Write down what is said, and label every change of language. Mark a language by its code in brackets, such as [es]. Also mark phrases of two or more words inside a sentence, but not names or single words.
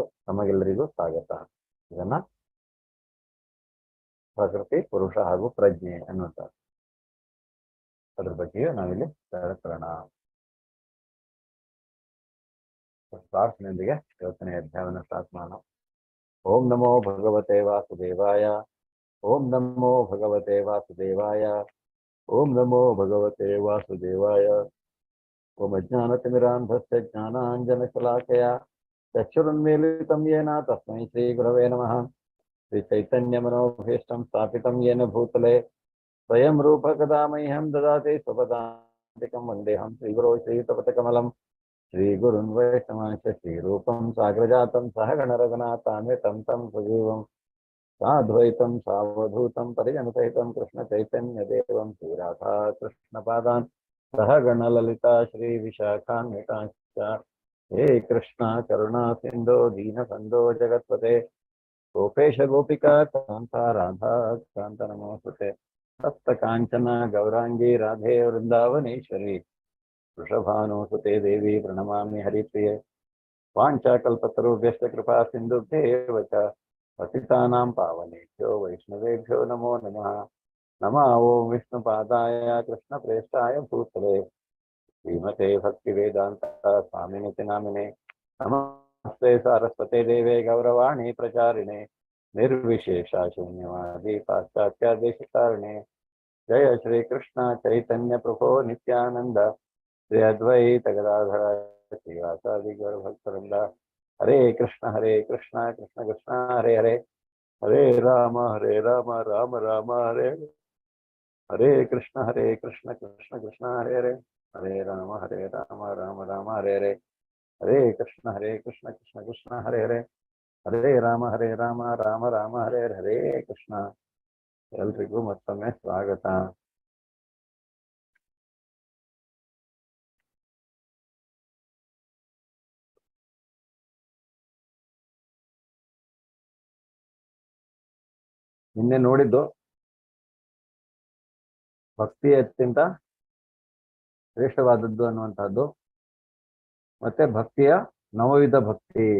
[kn] ನಮಗೆಲ್ಲರಿಗೂ ಸ್ವಾಗತ. ಇದನ್ನ ಪ್ರಕೃತಿ, ಪುರುಷ ಹಾಗೂ ಪ್ರಜ್ಞೆ ಅನ್ನುವಂಥದ್ದು, ಅದ್ರ ಬಗ್ಗೆಯೂ ನಾವಿಲ್ಲಿ ತಿಳ್ಕೊಳ್ಳೋಣ. ಪ್ರಾರ್ಥನೆಯೊಂದಿಗೆ ಇವತ್ತನೇ ಅಧ್ಯಾಯವನ್ನು ಸ್ಟಾರ್ಟ್ ಮಾಡೋಣ. [sa] ಓಂ ನಮೋ ಭಗವತೆ ವಾಸುದೇವಾಯ. ಓಂ ನಮೋ ಭಗವತೆ ವಾಸುದೇವಾಯ. ಓಂ ನಮೋ ಭಗವತೆ ವಾಸುದೇವಾಯ. ಓಂ ಅಜ್ಞಾನತಿಮಿರಾಂಧಸ್ಯ ಜ್ಞಾನಾಂಜನಶಲಾಕಯ ಚಕ್ಷುರುನ್ಮೀಲಿತಂ ಯೇನ ತಸ್ಮೈ ಶ್ರೀ ಗುರವೇ ನಮಃ. ಶ್ರೀ ಚೈತನ್ಯ ಮನೋಭೀಷ್ಟಂ ಸ್ಥಾಪಿತಂ ಯೇನ ಭೂತಲೆ ಸ್ವಯಂ ರೂಪ ಕದಾ ಮಹ್ಯಂ ದದಾತಿ ಸ್ವಪದಾಂತಿಕಂ ವಂದೇಹಂ ಶ್ರೀಗುರೋ ಶ್ರೀಯುತಪಥಕಮಲಂ ಶ್ರೀಗುರುನ್ ವೈಷ್ಣವಾಂಶ ಶ್ರೀರೂಪಂ ಸಾಗ್ರಜಾತಂ ಸಹ ಗಣರಘುನಾಥಾನ್ವಿತಂ ತಂ ಸಜೀವಂ ಸಾದ್ವೈತಂ ಸಾವಧೂತಂ ಪರಿಜನಸಹಿತಂ ಕೃಷ್ಣ ಚೈತನ್ಯ ದೇವಂ ಶ್ರೀರಾಧಾ ಕೃಷ್ಣಪಾದಾನ್ ಸಹ ಗಣಲಲಿತಾ ಶ್ರೀ ವಿಶಾಖಾನ್ವಿತಾಂಶ್ಚ. ಹೇ ಕೃಷ್ಣ ಕರುಣಾ ಸಿಂಧೋ ದೀನ ಬಂಧೋ ಜಗತ್ಪತೆ ಗೋಪೇಶ ಗೋಪಿಕಾ ಕಾಂತ ರಾಧಾ ಕಾಂತ ನಮೋಸ್ತುತೆ. ಸಪ್ತ ಕಾಂಚನ ಗೌರಾಂಗಿ ರಾಧೆ ವೃಂದಾವನೇಶ್ವರಿ ವೃಷಭಾನುಸುತೆ ದೇವಿ ಪ್ರಣಮಾಮಿ ಹರಿಪ್ರಿಯೆ. ವಾಂಛಾಕಲ್ಪತರುಭ್ಯಶ್ಚ ಕೃಪಾ ಸಿಂಧುಭ್ಯೇವ ಚ ಪತಿತಾನಾಂ ಪಾವನೇಭ್ಯೋ ವೈಷ್ಣವೇಭ್ಯೋ ನಮೋ ನಮಃ. ನಮಃ ಓಂ ವಿಷ್ಣುಪಾದಾಯ ಕೃಷ್ಣಪ್ರೇಷ್ಠಾಯ ಭೂತಲೆ ಶ್ರೀಮತೆ ಭಕ್ತಿವೇದಾಂತ ಸ್ವಾಮಿನಿತಿ ನಾಮಿನೆ. ನಮಸ್ತೆ ಸಾರಸ್ವತೆ ದೇವೆ ಗೌರವಾಣಿ ಪ್ರಚಾರಿಣೆ ನಿರ್ವಿಶೇಷ ಶೂನ್ಯವಾದಿ ಪಾಶ್ಚಾತ್ಯ ದೇಶಕಾರಿಣೆ. ಜಯ ಶ್ರೀ ಕೃಷ್ಣ ಚೈತನ್ಯ ಪ್ರಭೋ ನಿತ್ಯಾನಂದ ಶ್ರೀ ಅದ್ವೈತ ಗದಾಧರ ಶ್ರೀವಾಸಾದಿ ಗೌರಭಕ್ತರಿಂದ. ಹರೇ ಕೃಷ್ಣ ಕೃಷ್ಣ ಕೃಷ್ಣ ಹರೇ ಹರೇ. ಹರೇ ರಾಮ ರಾಮ ರಾಮ ಹರೇ ಹರೇ. ಹರೇ ಕೃಷ್ಣ ಕೃಷ್ಣ ಕೃಷ್ಣ ಹರೇ ಹರೇ. ಹರೇ ರಾಮ ರಾಮ ರಾಮ ಹರೇ ಹರೇ. ಹರೇ ಕೃಷ್ಣ ಕೃಷ್ಣ ಕೃಷ್ಣ ಹರೇ ಹರೇ. ಹರೇ ರಾಮ ರಾಮ ರಾಮ ಹರೇ ಹರೇ ಕೃಷ್ಣ. [kn] ಎಲ್ರಿಗೂ ಮತ್ತೊಮ್ಮೆ ಸ್ವಾಗತ. ನಿನ್ನೆ ನೋಡಿದ್ದು ಭಕ್ತಿ ಅತ್ಯಂತ ಶ್ರೇಷ್ಠವಾದದ್ದು ಅನ್ನುವಂತಹದ್ದು, ಮತ್ತೆ ಭಕ್ತಿಯ ನವವಿಧ ಭಕ್ತಿ.